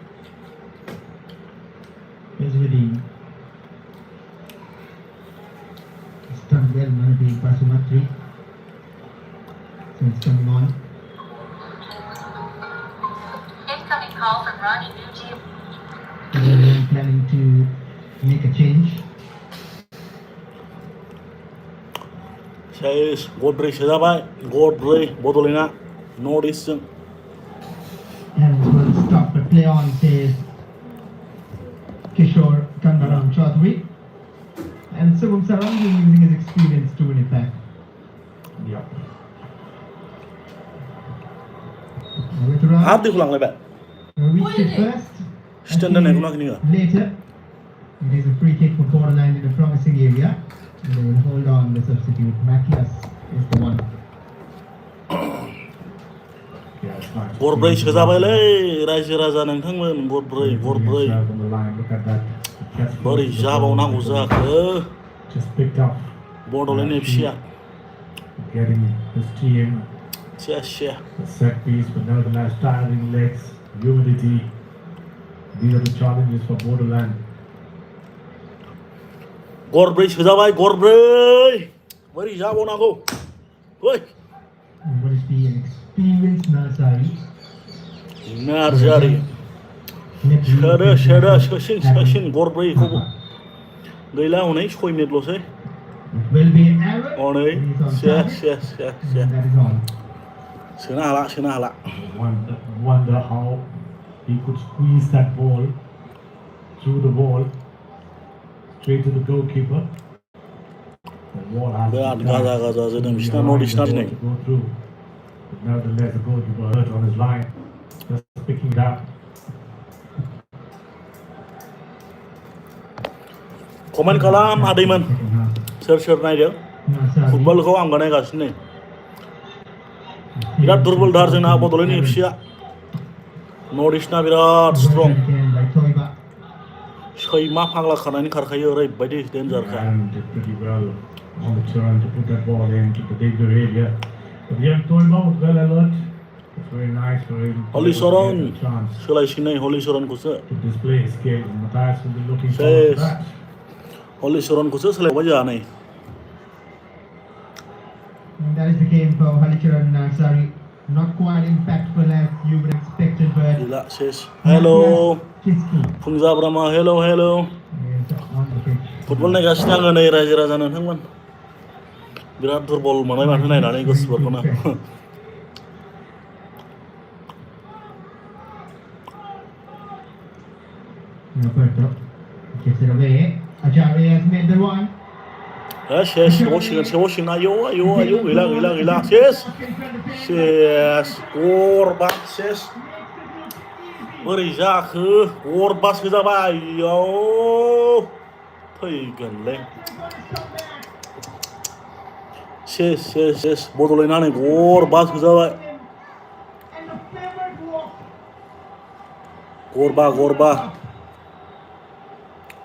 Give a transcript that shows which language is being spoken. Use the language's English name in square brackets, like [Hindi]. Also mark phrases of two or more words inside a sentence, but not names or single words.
[English] He's really done well, Manabi Basumatri. So it's coming on. Incoming call from Ronnie Nuji. They're planning to make a change. [Bodo] सेस गरब्रै सोजाबाय गरब्रै बड'लेण्डआ नर्थ इस्टजों [English] And will stop the play on, says Kishore Kandaram Chaudhary. And Subham Sarangi using his experience to win it back. Yeah. [Bodo] हार्दिक लांलायबाय [English] Reached it first. [Bodo] स्ट्यान्ड दोननायखौ नागिरनो [English] Later, it is a free kick for Bodoland in a promising area. And they will hold on the substitute. Matthias is the one. Yeah, it's nice. [Bodo] गरब्रै सोजाबायलै रायजो राजा नोंथांमोन गरब्रै गरब्रै [English] Inside on the line, look at that. Catch [Bodo] बोरै [English] force, [Bodo] जाबावनांगौ जाखो [English] just picked up, [Bodo] बड'लेण्ड एफसिआ [English] getting his team [Bodo] सेस [English] a set piece, but nevertheless tiring legs, humidity. These are the challenges for Bodoland. [Bodo] गरब्रै सोजाबाय गरब्रै बोरै जाबावनांगौ ओइ [English] And what is the experienced Narsari? [Bodo] नार्जारि सोसिन गरब्रैखौ गैला हनै 6 मिनिटल'सै [English] It will be an error. [Bodo] हनै [English] He's on [Bodo] सेस [English] target. [Bodo] सेस सेस [English] And that is all. [Bodo] सोनो हाला [English] Wonder how he could squeeze that ball through the wall straight to the goalkeeper. The wall has [Bodo] बिराद गाजा गाजा जोदों बिसिना नर्थ इस्टना दिनै [English] to go through. But nevertheless, the goalkeeper hurt on his line, just picking it up. [Bodo] कमेन्ट खालाम आदैमोन सोर नायदों फुटबलखौ आंबो नायगासिनो नै बिराद दुरबलथार जोंना बड'लेण्ड एफसिआ नर्थ इस्टना बिराद स्ट्रं सैमा फाग्ला खारनानै खारखायो ओरैबायदि डेन्जारखा [English] And did pretty well on the turn to put that ball into the danger area. But the young Toyma was well alert. It's very nice for him to हलिचरन get a chance [Bodo] सोलायसिननाय हलिचरनखौसो [English] to display his skills. And Matthias will be looking Says- forward to that. [Bodo] हलिचरनखौसो सोलायबाय जोंहा नै [English] And that is the game for Halicharan Narsari. Not quite impactful as you would expected, but [Bodo] गैला सेस हेल' फुंजाब्रामा हेल' [English] is on the pitch. [Bodo] फुटबल नायगासिनो आङो नै रायजो राजा नोंथांमोन बिराद दुरबल मोनबाय माथो नायनानै गोसोफोरखौनो [English] Roberto gives it away. Ajari has made the run. [Bodo] सेस सेवसिगोन आयौ गैला सेस गरबा सेस बोरै जाखो गरबा सोजाबाय आयौ फैगोनलै सेस बड'लेण्डआ नै गरबा सोजाबाय गरबा